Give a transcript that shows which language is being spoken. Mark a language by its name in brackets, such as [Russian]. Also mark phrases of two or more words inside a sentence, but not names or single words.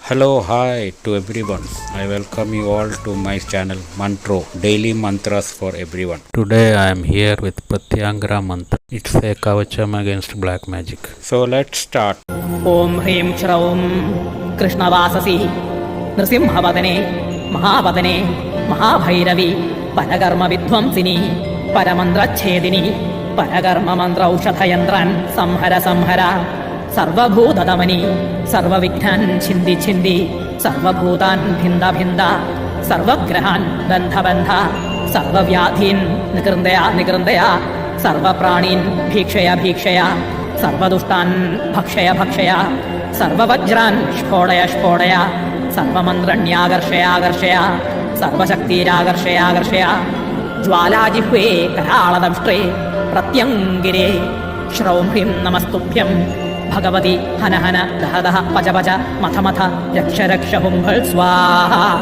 [English] Hello, hi to everyone. I welcome you all to my channel Mantro, Daily Mantras for everyone. Today I am here with Pratyangara Mantra. It's a kavacham against black magic. So let's start. [Sanskrit] Om Hrim Shraum Krishnavasasi Nrsimhavadane Mahavadane Mahabhairavi Parakarma Vidvamsini Paramandrachedini Parakarma Mantra Ushadhayandran Samhara Samhara Sarvabhutadamani Sarvaviknan Chindi Chindi Sarvabhutan Bhinda Bhinda Sarvagrahan Bandha Bandha Sarvavyadhin Nigrandaya Nigrandaya Sarvapranin Bhikshaya Bhikshaya സർവദുഷ്ടാൻ ഭക്ഷയ ഭക്ഷയ സർവവജ്രാൻ സ്ഫോടയ സ്ഫോടയ സർവമന്ത്രണ്യാകർഷയാകർഷയ സർവശക്തിരാകർഷയാകർഷയ ജ്വാലാജിഹ്വേ കരാളദംഷ്ട്രേ പ്രത്യംഗിരേ ശ്രൗം ഹ്രീം നമസ്തുഭ്യം ഭഗവതി ഹന ഹന ദഹ ദഹ പച പച മഥ മഥ രക്ഷ രക്ഷ ഹുംഭൾ സ്വാഹ.